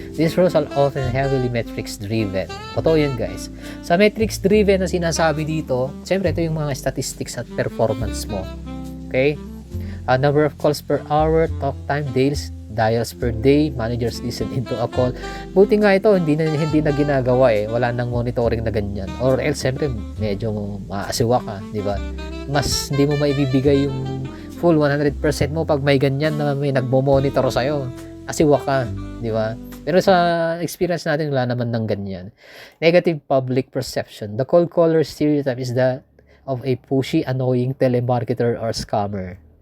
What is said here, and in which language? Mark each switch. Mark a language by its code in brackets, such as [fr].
[en] These roles are often heavily metrics driven. [tl] Totoo yan guys. Sa metrics driven na sinasabi dito, siyempre ito yung mga statistics at performance mo. Okay? [en] Number of calls per hour, talk time, dials per day, managers listen into a call. [tl] Buti nga ito, hindi na ginagawa wala nang monitoring na ganyan. Or else, siyempre, medyo maasiwa ka, di ba? Mas hindi mo maibibigay yung full 100% mo pag may ganyan na may nagmo-monitor sa'yo. Asiwa ka, di ba? Pero sa experience natin, wala naman ng ganyan. [en] Negative public perception. The cold caller stereotype is that of a pushy, annoying telemarketer or scammer.